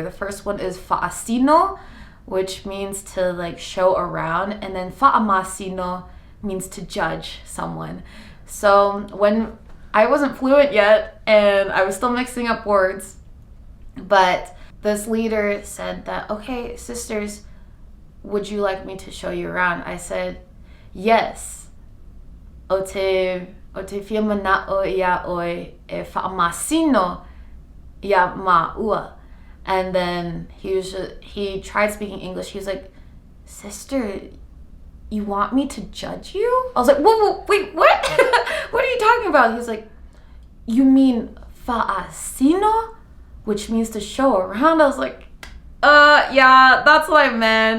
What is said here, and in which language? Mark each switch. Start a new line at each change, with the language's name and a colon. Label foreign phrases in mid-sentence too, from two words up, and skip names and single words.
English: The first one is fa'asino, which means to like show around, and then fa'amasino means to judge someone. So when I wasn't fluent yet, and I was still mixing up words, but this leader said that, okay, sisters, would you like me to show you around? I said, yes.
Samoan: O te fia mana'o ia oi e whaamasino ia ma'ua.
English: And then he tried speaking English. He was like, sister, you want me to judge you? I was like, whoa, wait, what? What are you talking about? He was like, you mean fa'asino? Which means to show around. I was like, yeah, that's what I meant.